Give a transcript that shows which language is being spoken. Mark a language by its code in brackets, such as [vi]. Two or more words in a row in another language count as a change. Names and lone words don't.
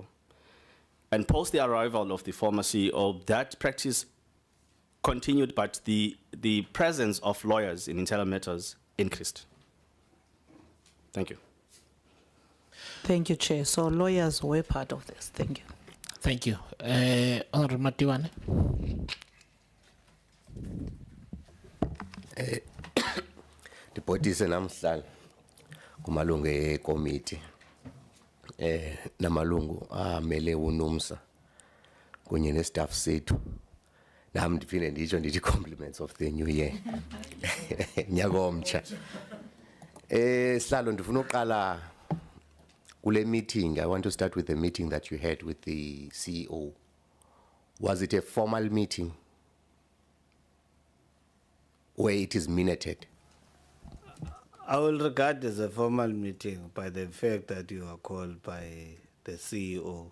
[en] And post the arrival of the former CEO, that practice continued, but the presence of lawyers in internal matters increased. Thank you. Thank you, Chair. So lawyers were part of this. Thank you. Thank you. Honorable Matiwane. [xh] Ndibhodise namhlanje kumalungu ekomiti namalungu amele uNUMSA kunye nestaff sethu. Nami ndiphinde nditsho ndithi [en] compliments of the new year. [xh] Nyaka omtsha. Sihlalo ndifuna uqala kule meeting. [en] I want to start with the meeting that you had with the CEO. Was it a formal meeting where it is minuted? I will regard as a formal meeting by the fact that you are called by the CEO.